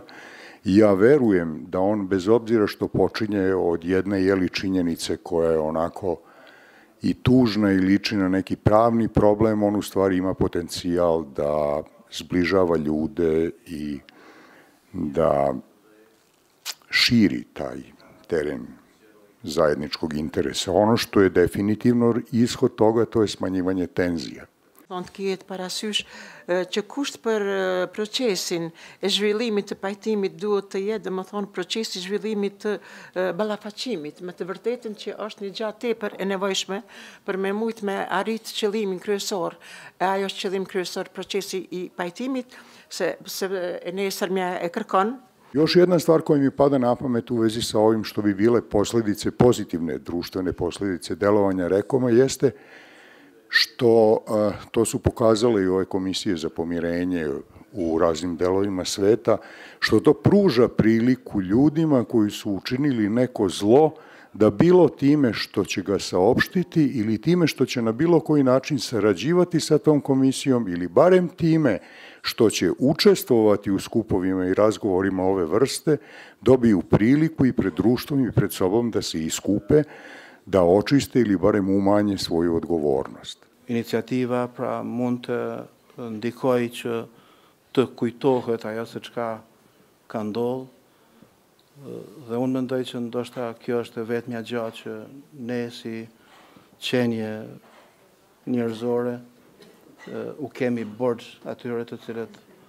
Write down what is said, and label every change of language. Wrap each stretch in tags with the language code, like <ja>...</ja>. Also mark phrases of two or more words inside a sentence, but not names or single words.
<sr>I ja verujem da on, bez obzira što počinje od jedne činjenice koja je onako i tužna i liči na neki pravni problem, on u stvari ima potencijal da zbližava ljude i da širi taj teren zajedničkog interesa. Ono što je definitivno ishod toga, to je smanjivanje tenzija.</sr> <sq>Të ketë parasysh që kusht për procesin e zhvillimit të pajtimit duhet të jetë, domethënë procesi i zhvillimit të ballafaqimit me të vërtetën që është një gjatë tepër e nevojshme për me mujt me arrit qëllimin kryesor. Ajo është qëllim kryesor procesi i pajtimit, se e nesërmja e kërkon.</sq> <sr>Još jedna stvar koja mi pada na pamet u vezi sa ovim što bi bile posledice, pozitivne društvene posledice delovanja Rekoma jeste što, to su pokazale i ove komisije za pomirenje u raznim delovima sveta, što to pruža priliku ljudima koji su učinili neko zlo da bilo time što će ga saopštiti ili time što će na bilo koji način sarađivati sa tom komisijom ili barem time što će učestvovati u skupovima i razgovorima ove vrste, dobiju priliku i pred društvom i pred sobom da se iskupe, da očiste ili barem umanje svoju odgovornost.</sr> <sq>Iniciativa pra mund të ndikojë që të kujtohet ajo se çka ka ndodhur, dhe unë mendoj që ndoshta kjo është vetmja gjë që ne si qenie njerëzore u kemi borxh atyre të cilët</sq>